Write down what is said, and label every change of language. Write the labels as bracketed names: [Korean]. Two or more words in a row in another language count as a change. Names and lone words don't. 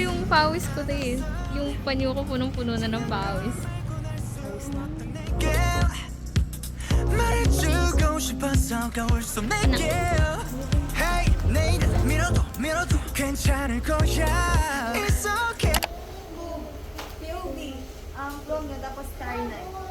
[Filipino] pawis ko din. Yung panyo ko punong-puno na ng pawis. [Korean] 말해주고 싶어서 거울 속 내게 Hey 내일은 밀어도 괜찮을 거야 [English] It's okay [Filipino] POV, ang vlog nyo tapos Starlight.